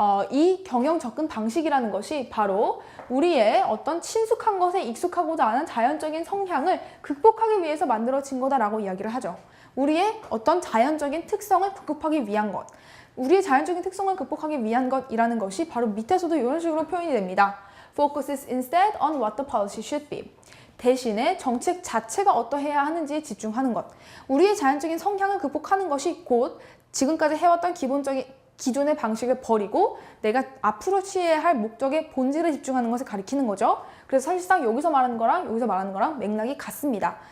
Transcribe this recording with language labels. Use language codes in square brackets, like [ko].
[ko] 이 경영 접근 방식이라는 것이 바로 우리의 어떤 친숙한 것에 익숙하고자 하는 자연적인 성향을 극복하기 위해서 만들어진 거다라고 이야기를 하죠. 우리의 어떤 자연적인 특성을 극복하기 위한 것. 우리의 자연적인 특성을 극복하기 위한 것이라는 것이 바로 밑에서도 이런 식으로 표현이 됩니다. [en] Focuses instead on what the policy should be. [ko] 대신에 정책 자체가 어떠해야 하는지에 집중하는 것. 우리의 자연적인 성향을 극복하는 것이 곧 지금까지 해왔던 기존의 방식을 버리고 내가 앞으로 취해야 할 목적의 본질에 집중하는 것을 가리키는 거죠. 그래서 사실상 여기서 말하는 거랑 여기서 말하는 거랑 맥락이 같습니다.